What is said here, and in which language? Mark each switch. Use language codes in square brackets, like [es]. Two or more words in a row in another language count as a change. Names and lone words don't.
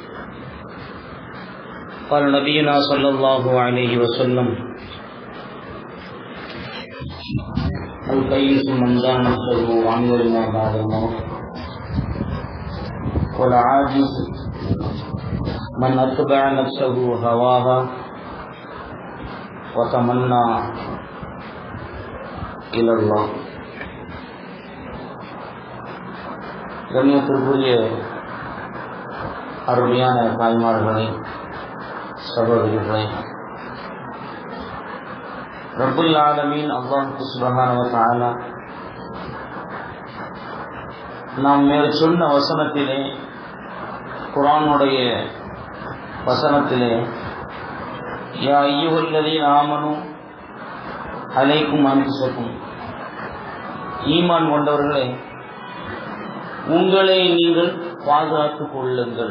[ar] قال نبينا صلى الله عليه وسلم: الكيس من دان نفسه وعمل ما بعد الموت، والعاجز من اتبع نفسه هواها وتمنى إلى الله. [ta] கண்ணியத்திற்குரிய அருமையான தாய்மார்களே, சகோதரிகளே, ரப்புல் ஆலமீன் அல்லாஹ் [ar] سبحانه وتعالى [ta] நாம் மேல் சொன்ன வசனத்திலே, குர்ஆனுடைய வசனத்திலே, [ar] يا أيها الذين آمنوا عليكم أنفسكم, [ta] ஈமான் கொண்டவர்களே உங்களை நீங்கள் பாதுகாத்துக் கொள்ளுங்கள்.